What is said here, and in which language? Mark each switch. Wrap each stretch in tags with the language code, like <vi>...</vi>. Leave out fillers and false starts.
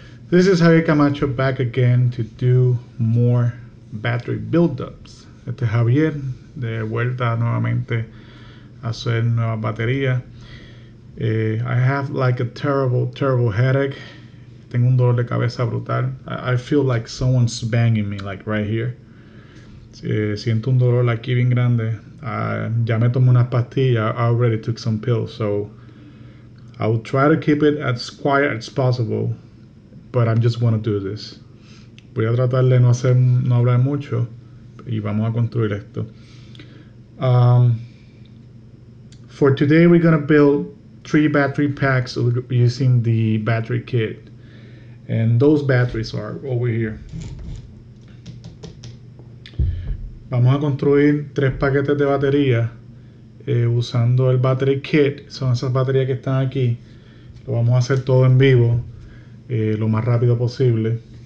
<en>This is Javier Camacho back again to do more battery buildups.</en> <es>Este es Javier de vuelta nuevamente a hacer nuevas baterías.</es> <en>I have like a terrible headache.</en> <es>Tengo un dolor de cabeza brutal.</es> <en>I feel like someone's banging me like right here.</en> <es>Siento un dolor aquí bien grande. Ya me tomé unas pastillas.</es> <en>I already took some pills, so I will try to keep it as quiet as possible, but I just want to do this.</en> <es>Voy a tratar de no hablar mucho y vamos a construir esto.</es> <en>For today, we're going to build 3 battery packs using the battery kit, and those batteries are over here.</en> <es>Vamos a construir 3 paquetes de batería usando el battery kit. Son esas baterías que están aquí. Lo vamos a hacer todo en vivo lo más rápido posible.</es>